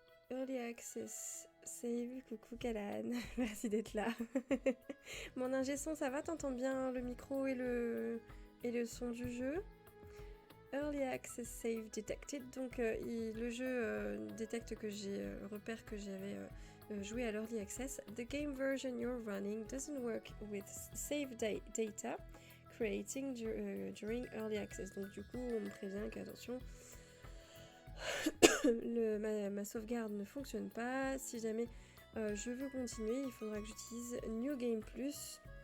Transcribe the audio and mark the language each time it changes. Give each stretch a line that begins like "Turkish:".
French: Early Access, save, coucou Calan, merci d'être là. Mon ingé son, ça va? T'entends bien le micro et le son du jeu?
English: Early Access Save Detected,
French: donc le jeu détecte que repère que j'avais joué à l'Early Access.
English: The game version you're running doesn't work with save data creating during early access.
French: Donc du coup, on me prévient qu'attention, ma sauvegarde ne fonctionne pas. Si jamais je veux continuer, il faudra que j'utilise New Game Plus.